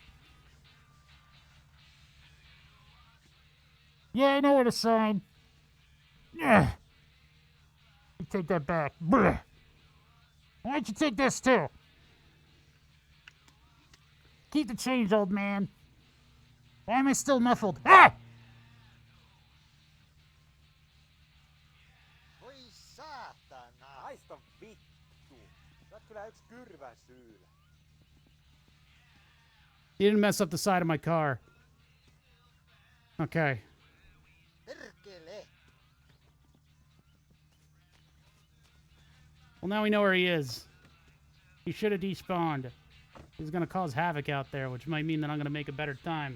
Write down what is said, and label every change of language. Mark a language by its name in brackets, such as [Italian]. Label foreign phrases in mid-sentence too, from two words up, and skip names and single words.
[English] Yeah, I know where to sign. Yeah. You take that back. Why don't you take this too? Keep the change, old man. Why am I still muffled? Ah! [Finnish] Voi saatana! Haista vittu! Sä oot kyllä yks kyrväsyylä. [English] You didn't mess up the side of my car. Okay. [Finnish] Perkele! [English] Well, now we know where he is. He should have despawned. He's going to cause havoc out there, which might mean that I'm going to make a better time.